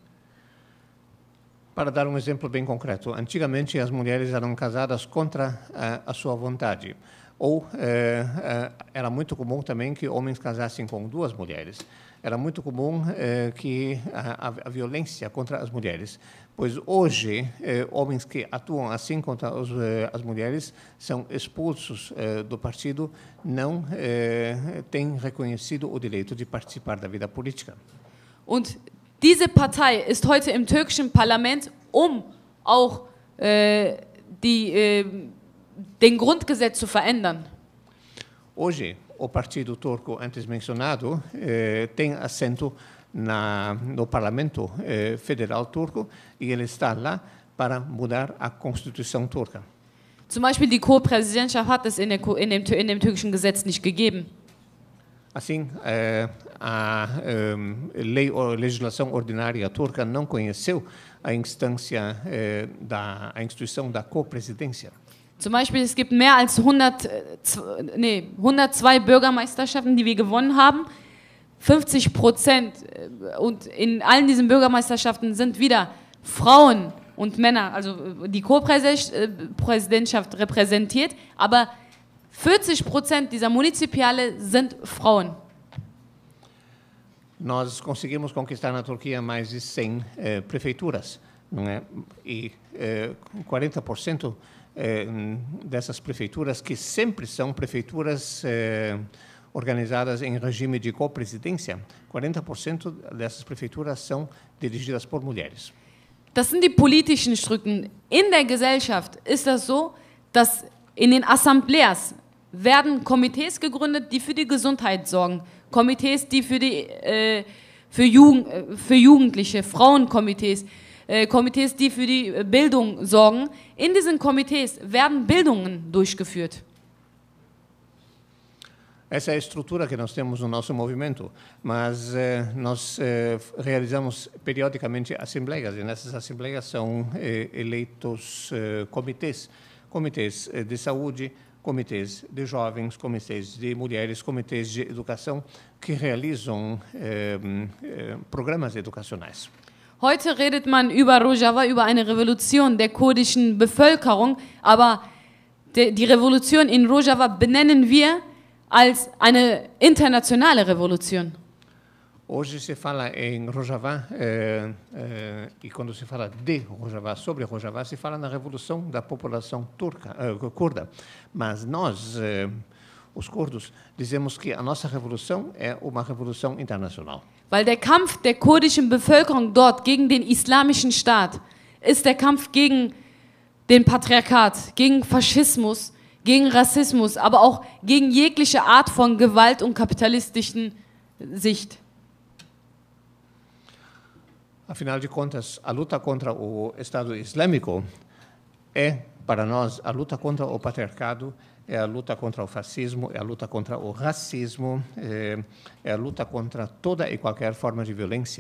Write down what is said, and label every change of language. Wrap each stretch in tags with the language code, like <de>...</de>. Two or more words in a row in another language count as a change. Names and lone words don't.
<pt>Para dar exemplo bem concreto, antigamente as mulheres eram casadas contra a sua vontade, ou era muito comum também que homens casassem com 2 mulheres. Era muito comum que a violência contra as mulheres, pois hoje homens que atuam assim contra as mulheres são expulsos do partido, não têm reconhecido o direito de participar da vida política.</pt> <de>Und diese Partei ist heute im türkischen Parlament, auch den Grundgesetz zu verändern.</de> <pt>Hoje, o partido turco antes mencionado tem assento no Parlamento Federal turco e ele está lá para mudar a Constituição turca.</pt> <de>Zum Beispiel die Co-Präsidentschaft hat es in dem türkischen Gesetz nicht gegeben.</de> <pt>Assim, a legislação ordinária turca não conheceu a instituição da co-presidência.</pt> <de>Zum Beispiel, es gibt mehr als 102 Bürgermeisterschaften, die wir gewonnen haben. 50% und in allen diesen Bürgermeisterschaften sind wieder Frauen und Männer, also die Co-Präsidentschaft repräsentiert, aber 40% dieser Municipiale sind Frauen.</de> <pt>Nós conseguimos conquistar na Turquia mais de 100 prefeituras, não é? E 40% dessas prefeituras, que sempre são prefeituras organizadas em regime de co-presidência, 40% dessas prefeituras são dirigidas por mulheres.</pt> <de>Das sind die politischen Strukturen. In der Gesellschaft ist das so, dass in den Assembleas werden Komitees gegründet, die für die Gesundheit sorgen. Komitees, die für Jugendliche, Frauenkomitees, Komitees, die für die Bildung sorgen. In diesen Komitees werden Bildungen durchgeführt.</de> <pt>Essa é a estrutura que nós temos no nosso movimento, mas nós realizamos periodicamente assembleias, e nessas assembleias são eleitos comitês de saúde, comitês de jovens, comitês de mulheres, comitês de educação, que realizam programas educacionais.</pt> <de>Heute redet man über Rojava, über eine Revolution der kurdischen Bevölkerung, aber die Revolution in Rojava benennen wir als eine internationale Revolution.</de> <pt>Hoje se fala em Rojava, e quando se fala de Rojava, sobre Rojava, se fala na revolução da população curda. Mas nós, os curdos, dizemos que a nossa revolução é uma revolução internacional.</pt> <de>Weil der Kampf der kurdischen Bevölkerung dort gegen den islamischen Staat ist der Kampf gegen den Patriarchat, gegen Faschismus, gegen Rassismus, aber auch gegen jegliche Art von Gewalt und kapitalistischen Sicht.</de> <pt>Afinal de contas, a luta contra o Estado Islâmico é, para nós, a luta contra o patriarcado, é a luta contra o fascismo, é a luta contra o racismo, é a luta contra toda e qualquer forma de violência.</pt>